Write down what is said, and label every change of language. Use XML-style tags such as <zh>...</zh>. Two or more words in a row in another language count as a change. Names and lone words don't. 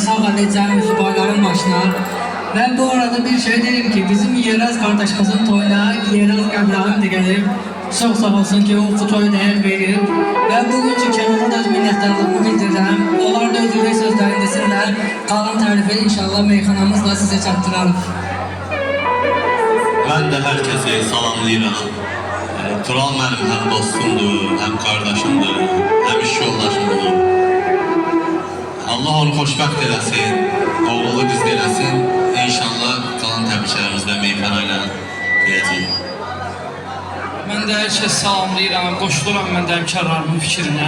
<tr>Sağ edeceğim sübayların başına. Ben bu arada bir şey diyeyim ki bizim Yeraz kardeşimizin toyuna Yeraz Qəbrahim de gelip çok sağ olsun ki o toyu değer verir. Ben bugünkü Kenan'a da minnettarlığımı bildirirəm. Onlar da özürlük sözlerini desinler. Kalan tarifi inşallah meyxanamızla size çatdırarım. Ben de herkese salamlayıram.</tr> <az>Tural mənim həm dostumdur, həm qardaşımdır, həm iş yoldaşımdır. Allah onu xoşbəxt eləsin, oğlu bizdə eləsin. İnşallah qalan təbriklərimizdə meyxana ilə deyəcəyik. Mən də hər kəs salamlayıram, qoşuluram mən də həmkarlarımın fikrinə.</az>